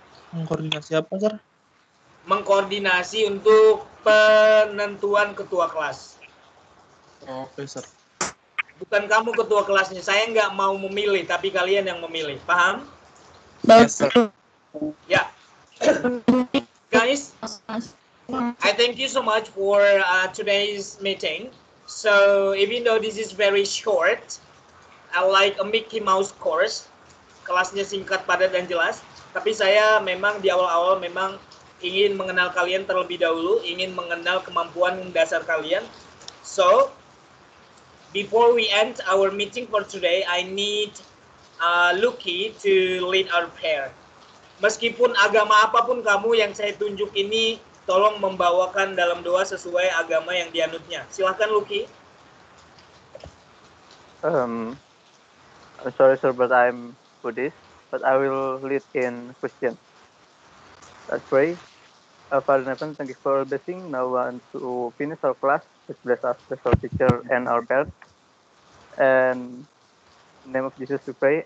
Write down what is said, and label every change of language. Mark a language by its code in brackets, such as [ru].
[id] Mengkoordinasi apa, Sir? Mengkoordinasi untuk penentuan ketua kelas. Oke, Sir. Bukan kamu ketua kelasnya, saya nggak mau memilih, tapi kalian yang memilih, paham? [en] Yes, Sir. Ya, guys, I thank you so much for today's meeting. So even though this is very short, I like a Mickey Mouse course, [id] kelasnya singkat, padat dan jelas. Tapi saya memang di awal-awal memang ingin mengenal kalian terlebih dahulu, ingin mengenal kemampuan dasar kalian. [en] So before we end our meeting for today, I need Lucky to lead our prayer. [id] Meskipun agama apapun kamu yang saya tunjuk ini, tolong membawakan dalam doa sesuai agama yang dianutnya. Silahkan Lucky. [en] I'm sorry, sir, but I'm Buddhist. but I will lead in questions. Let's pray. Father in heaven, thank you for all blessing. Now we want to finish our class. Please bless us, special teacher, and our parents. And in the name of Jesus we pray.